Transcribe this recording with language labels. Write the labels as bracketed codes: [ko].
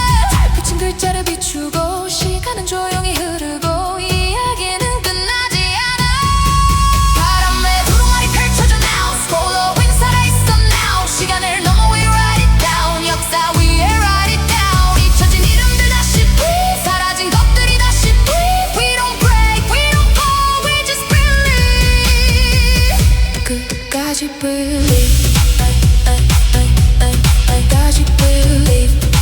[ko] 달빛은 글자를 비추고 시간은 조용히 흐르고 이야기는 끝나지 않아. 바람에 두루마리 펼쳐져 [en] now. Scroll up in [ko] 살아있어 [en] now. [ko] 시간을 넘어 [en] we write it down. [ko] 역사 위에 [en] write it down. [ko] 잊혀진 이름들 다시 [en] breathe. [ko] 사라진 것들이 다시 breathe. [en] We don't break, we don't fall, we just believe. [ko] 끝까지 [en] believe. [ko] 끝까지 [en] believe.